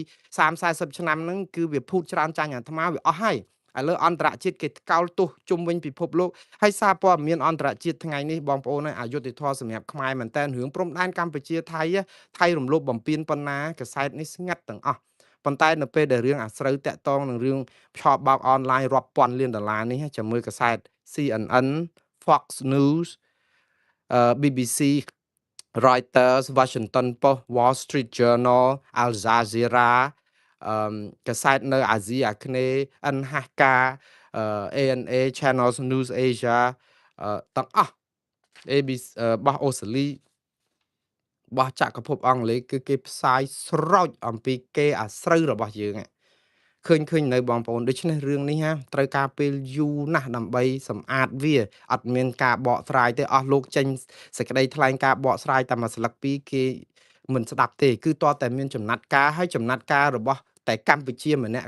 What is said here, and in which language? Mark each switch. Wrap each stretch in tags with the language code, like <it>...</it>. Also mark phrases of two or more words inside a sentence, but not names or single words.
<km>30-40 ឆ្នាំហ្នឹងគឺវាភូតច្រើនចាញ់អាត្មាវាអស់ហើយឥឡូវអន្តរជាតិគេកោលទោសជុំវិញពិភពលោកហើយសារព័ត៌មានអន្តរជាតិថ្ងៃនេះបងប្អូនអយុធធម៌សម្រាប់ខ្មែរមែនតើរឿងព្រំដែនកម្ពុជាថៃរំលោភបំពានប៉ុណ្ណាកសែតនេះស្ងាត់ទាំងអស់ប៉ុន្តែនៅពេលដែលរឿងអាស្រូវតាក់ទងនឹងរឿងឆោបបោកអនឡាញរាប់ពាន់លានដុល្លារនេះចាំមើលកសែត CNN Fox News BBC Reuters Washington Post Wall Street Journal Al Jazeera កសែតនៅអាស៊ីអាគ្នេយ៍ NHK ANA Channels News Asia ទាំងអស់ ABC របស់អូស្ត្រាលីរបស់ចក្រភពអង់គ្លេសគឺគេផ្សាយស្រោចអំពីគេអាស្រូវរបស់យើងឃើញនៅបងប្អូនដូច្នេះរឿងនេះត្រូវការពេលយូរណាស់ដើម្បីសម្អាតវាអត់មានការបកស្រាយទេអស់លោកចេញសេចក្តីថ្លែងការបកស្រាយតែមួយស្លឹកពីរគេមិនស្ដាប់ទេគឺតើតែមានចំណាត់ការហើយចំណាត់ការរបស់តែកម្ពុជាម្នាក់</km>